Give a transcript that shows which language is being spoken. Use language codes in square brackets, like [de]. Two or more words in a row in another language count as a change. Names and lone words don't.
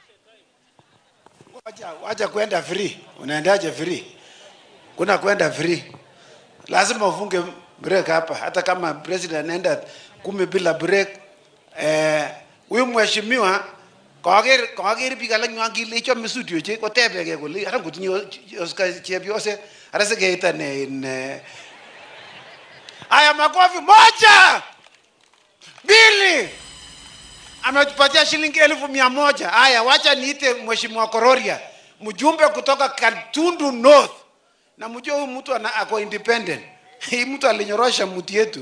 [sw] Wacha kwenda free. Unaendaje free? Kuna kwenda free. Lazima ufunge break hapa. Hata kama president anaenda 10 bila break. Huyu mheshimiwa [kln] kagere biik alak nyangile ichome studio che kotebege kole ara kutinyo Oscar Chebiose ara segeita ne [sw] aya makofi moja mbili ametupatia shilingi 1,100. Aya, wacha niite mheshimiwa Kororia, mjumbe kutoka Katundu North. Na mjue huyu mtu ako independent. Hii mtu alinyorosha mtu yetu.